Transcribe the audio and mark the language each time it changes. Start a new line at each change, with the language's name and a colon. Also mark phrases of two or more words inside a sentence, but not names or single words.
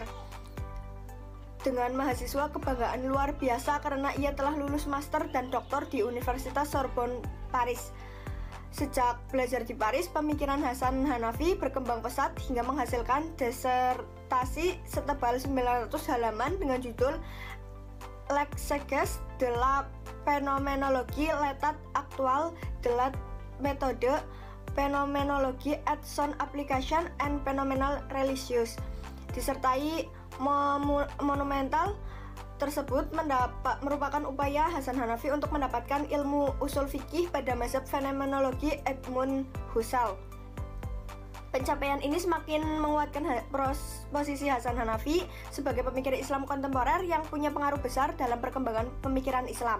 Indonesian: Dengan mahasiswa kebanggaan luar biasa karena ia telah lulus master dan doktor di Universitas Sorbonne, Paris. Sejak belajar di Paris, pemikiran Hasan Hanafi berkembang pesat hingga menghasilkan disertasi setebal 900 halaman dengan judul l'exégèse de la phénoménologie, l'état actual de la méthode phénoménologie et son application en phénoménal religieux. Disertai monumental tersebut merupakan upaya Hasan Hanafi untuk mendapatkan ilmu usul fikih pada mazhab fenomenologi Edmund Husserl. Pencapaian ini semakin menguatkan posisi Hasan Hanafi sebagai pemikir Islam kontemporer yang punya pengaruh besar dalam perkembangan pemikiran Islam.